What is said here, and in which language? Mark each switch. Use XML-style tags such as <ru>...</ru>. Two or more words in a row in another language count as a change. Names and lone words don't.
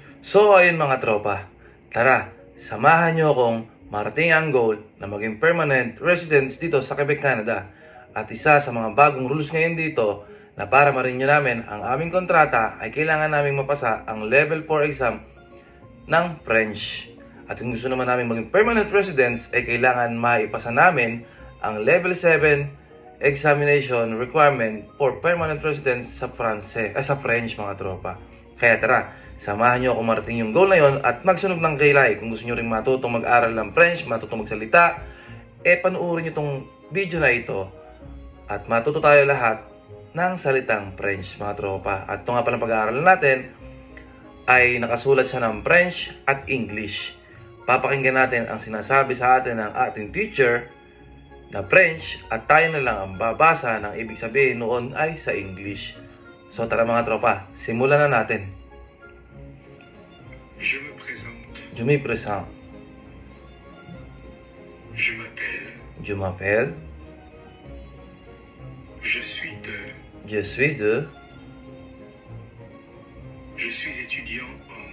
<tl>So ayun mga tropa, tara, samahan nyo akong marating ang goal na maging</tl> <en>permanent residence</en> <tl>dito sa Quebec, Canada. At isa sa mga bagong rules ngayon dito na para ma-renew namin ang aming kontrata ay kailangan naming mapasa ang</tl> <en>level 4 exam</en> <tl>ng French. At kung gusto naman namin maging</tl> <en>permanent residence</en> <tl>ay kailangan maipasa namin ang</tl> <en>level 7 examination requirement for permanent residence</en> <tl>sa sa French mga tropa. Kaya tara, samahan nyo ako marating yung goal na yon at magsunog ng kilay. Kung gusto nyo rin matutong mag-aral ng French, matutong magsalita, panoorin nyo tong video na ito at matuto tayo lahat ng salitang French mga tropa. At ito nga palang pag-aaral natin ay nakasulat siya ng French at English. Papakinggan natin ang sinasabi sa atin ng ating teacher na French at tayo na lang ang babasa ng ibig sabihin noon ay sa English. So tara mga tropa, simulan na natin.</tl> <fr>Je me présente. Je me présente. Je m'appelle. Je m'appelle. Je suis de. Je suis de. Je suis étudiant en.</fr>